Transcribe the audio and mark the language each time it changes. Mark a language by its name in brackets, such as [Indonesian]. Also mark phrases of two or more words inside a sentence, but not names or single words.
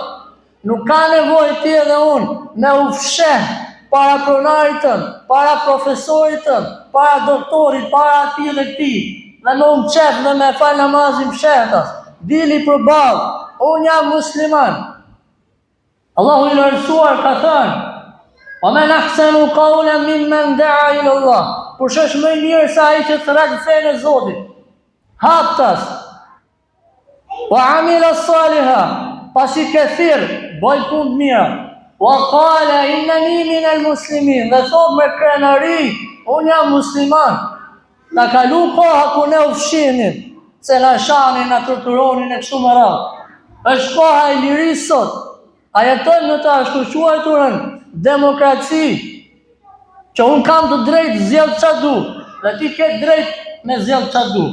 [Albanian] Nuk ka nevojë ti dhe unë me u fsheh para pronarit tëm, para profesorit tëm, para doktorit, para atij dhe këtij, dhe me unë qef dhe me fal namazin fshehtas. Dili përballë, unë jam musliman. Allahu i lartësuar ka thënë: [Arabic] "ومن أحسن قولا ممن دعا إلى الله." [Albanian] Kush është më i mirë se ai që thret fenë e Zotit? Haptas. [Arabic] وعمل صالحا, [Albanian] pasi këthir, bëj punë mira. [Arabic] وقال إنني من المسلمين, [Albanian] dhe thot me krenari, unë jam musliman. Na kalu koha ku ne u fshihnim, se na shanin, na torturonin e kështu me radhë. Është koha e lirisë sot. A jetojmë në të ashtu quajturën demokraci, që unë kam të drejtë zjedh qa du, dhe ti ke drejt me zjedh qa du.